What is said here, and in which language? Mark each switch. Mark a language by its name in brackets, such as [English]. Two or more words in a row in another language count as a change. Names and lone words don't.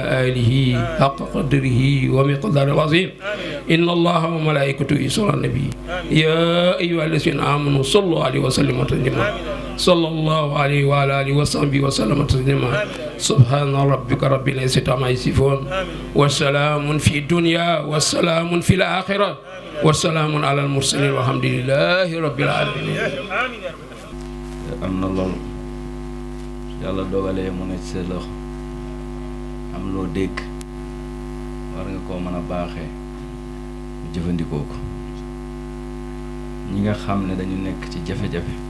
[Arabic] آله حق قدره ومقداره العظيم إن الله وملائكته يصلون على النبي يا أيها الذين آمنوا صلوا عليه وسلموا تسليما صلى الله عليه وعلى آله وصحبه وسلم تسليما سبحان ربك رب العزة عما يصفون وسلام في الدنيا وسلام في الآخرة والسلام على المرسلين والحمد لله رب العالمين. [Wolof] am na loolu yàlla dogalee mu ne ci sa loxo am loo dégg war nga koo mën a baaxee ñu jëfandikoo ko ñi nga xam ne dañu nekk ci jafe-jafe